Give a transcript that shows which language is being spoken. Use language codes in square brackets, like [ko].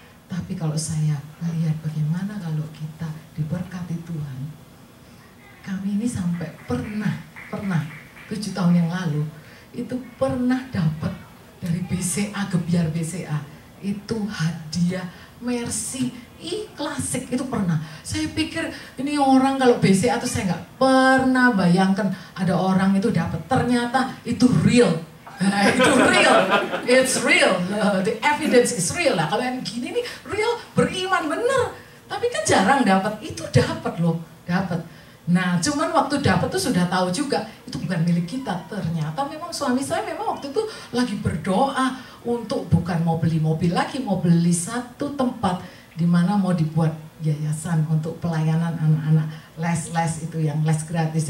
[id] Tapi kalau saya melihat bagaimana kalau kita diberkati Tuhan, kami ini sampai pernah 7 tahun yang lalu itu pernah dapat dari BCA, Gebiar BCA itu hadiah Mercy klasik, itu pernah. Saya pikir ini orang kalau BCA tuh saya nggak pernah bayangkan ada orang itu dapat, ternyata itu real. [en] Itu real, it's real, the evidence is real lah. [id] Kalau yang gini nih real, beriman bener. Tapi kan jarang dapat, itu dapat loh, dapat. Nah, cuman waktu dapat tuh sudah tahu juga itu bukan milik kita. Ternyata memang suami saya memang waktu itu lagi berdoa untuk bukan mau beli mobil lagi, mau beli satu tempat di mana mau dibuat yayasan untuk pelayanan anak-anak les itu yang les gratis.